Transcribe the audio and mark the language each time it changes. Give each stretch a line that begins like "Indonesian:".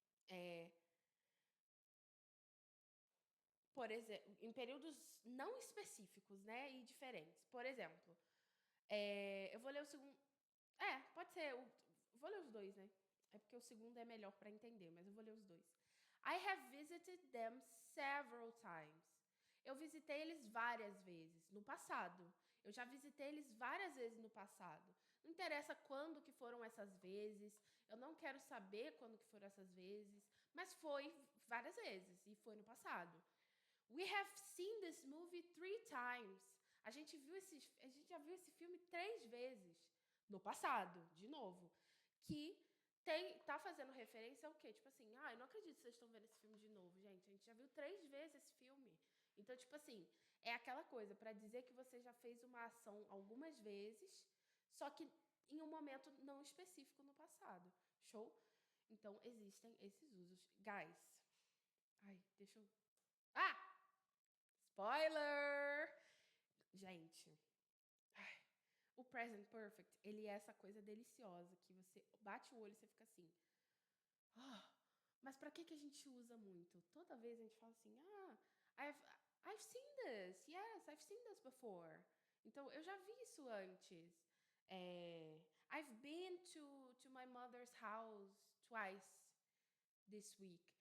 Portuguese: É, por exemplo, em períodos não específicos, né, e diferentes. Por exemplo, eu vou ler o segundo. Pode ser. Vou ler os dois, né? É porque o segundo é melhor para entender, mas eu vou ler os dois.
English: I have visited them several times.
Portuguese: Eu visitei eles várias vezes no passado. Eu já visitei eles várias vezes no passado. Não interessa quando que foram essas vezes. Eu não quero saber quando que foram essas vezes. Mas foi várias vezes e foi no passado.
English: We have seen this movie 3 times.
Portuguese: A gente já viu esse filme 3 vezes no passado, de novo, que tá fazendo referência ao quê? Tipo assim, eu não acredito que vocês estão vendo esse filme de novo, gente. A gente já viu 3 vezes esse filme. Então, tipo assim, é aquela coisa para dizer que você já fez uma ação algumas vezes, só que em um momento não específico no passado. Show? Então, existem esses usos. Guys, deixa eu... Spoiler! Gente, o present perfect, ele é essa coisa deliciosa que você bate o olho e você fica assim. Mas pra que a gente usa muito? Toda vez a gente fala assim,
English: I've, I've seen this. Yes, I've seen this before.
Portuguese: Então, eu já vi isso antes.
English: I've been to my mother's house twice this week.